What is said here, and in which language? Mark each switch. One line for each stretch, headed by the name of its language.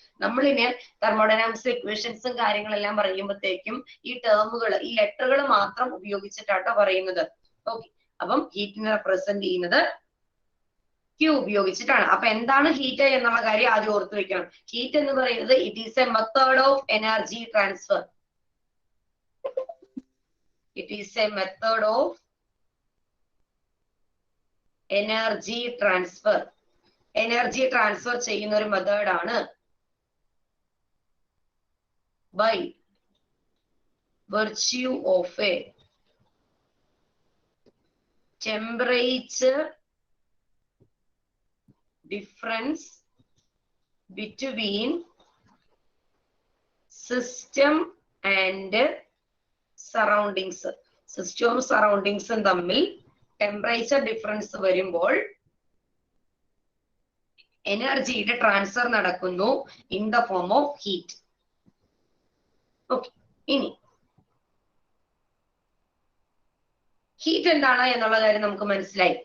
Malayalam: നമ്മളിന് thermodynamics ഇക്വേഷൻസും കാര്യങ്ങളെല്ലാം പറയുമ്പോഴത്തേക്കും ഈ ടേമുകൾ, ഈ ലെറ്ററുകൾ മാത്രം ഉപയോഗിച്ചിട്ടാട്ടോ പറയുന്നത്. ഓക്കെ, അപ്പം ഹീറ്റിനെ റെപ്രസെന്റ് ചെയ്യുന്നത് Q ഉപയോഗിച്ചിട്ടാണ്. അപ്പൊ എന്താണ് ഹീറ്റ് എന്നുള്ള കാര്യം ആദ്യം ഓർത്ത് വെക്കണം. ഹീറ്റ് എന്ന് പറയുന്നത്
English: It is a method of energy transfer. It is a method of energy transfer.
Malayalam: Energy transfer ചെയ്യുന്ന ഒരു മെത്തേഡാണ്
English: by virtue of a temperature difference between system and surroundings.
Malayalam: സിസ്റ്റവും സറൗണ്ടിങ്സും തമ്മിൽ ടെമ്പറേച്ചർ ഡിഫറൻസ് വരുമ്പോൾ എനർജിയുടെ ട്രാൻസ്ഫർ നടക്കുന്നു
English: In the form of heat.
Malayalam: Okay, ഇനി heat എന്താണ് എന്നുള്ള കാര്യം നമുക്ക് മനസ്സിലായി.